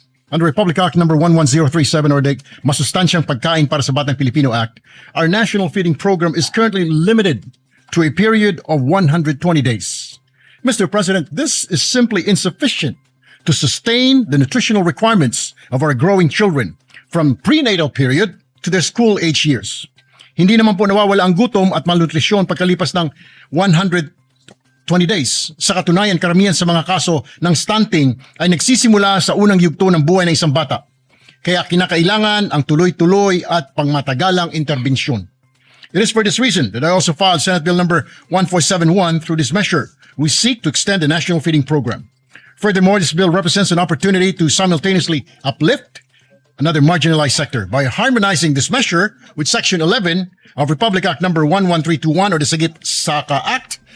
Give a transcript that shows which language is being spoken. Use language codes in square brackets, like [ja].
[en] Under Republic Act number 11037 or the Masustansyang Pagkain para sa Batang Pilipino Act, our national feeding program is currently limited to a period of 120 days. Mr. President, this is simply insufficient to sustain the nutritional requirements of our growing children from prenatal period to their school age years. [tl] Hindi naman po nawawala ang gutom at malnutrisyon pagkalipas ng 120 days. Sa katunayan, karamihan sa mga kaso ng stunting ay nagsisimula sa unang yugto ng buhay ng isang bata. Kaya kinakailangan ang tuloy-tuloy at pangmatagalang interbensyon. [en] It is for this reason that I also filed Senate Bill number 1471. Through this measure, we seek to extend the national feeding program. Furthermore, this bill represents an opportunity to simultaneously uplift another marginalized sector by harmonizing this measure with Section 11 of Republic Act number 11321 or the Sigit Saka Act.